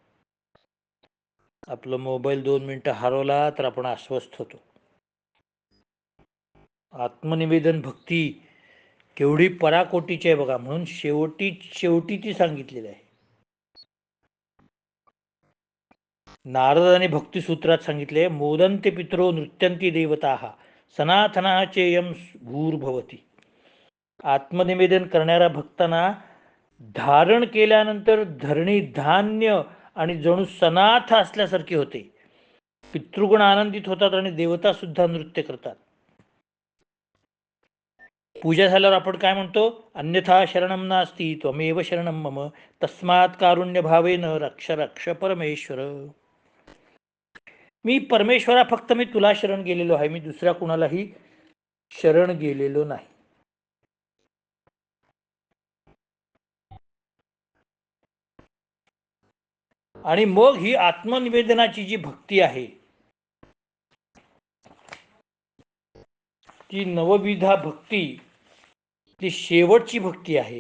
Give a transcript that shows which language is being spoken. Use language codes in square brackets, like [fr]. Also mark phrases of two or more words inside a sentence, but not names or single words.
[mr] आपलं मोबाईल 2 मिनिटं हरवला तर आपण अस्वस्थ होतो. आत्मनिवेदन भक्ती केवढी पराकोटीची आहे बघा, म्हणून शेवटी ती सांगितलेली आहे. नारदाने भक्तिसूत्रात सांगितले, [sa] मोदन्ते पितरो नृत्यंती देवताः सनातनः चेयम भूर्भवती. [mr] आत्मनिवेदन करणाऱ्या भक्तांना धारण केल्यानंतर धरणी धान्य आणि जणू सनाथ असल्यासारखे होते. पितृगण आनंदित होतात आणि देवता सुद्धा नृत्य करतात. पूजा झाल्यावर आपण काय म्हणतो, [sa] अन्यथा शरणम नास्ति त्वमेव शरणम मम तस्मात् कारुण्य भावेन रक्ष रक्ष परमेश्वर. [mr] मी परमेश्वरा, फक्त मी तुला शरण गेलेलो आहे, मी दुसऱ्या कुणालाही शरण गेलेलो नाही. आणि मग ही आत्मनिवेदनाची जी भक्ती आहे ती नवविधा भक्ती, ती शेवटची भक्ती आहे.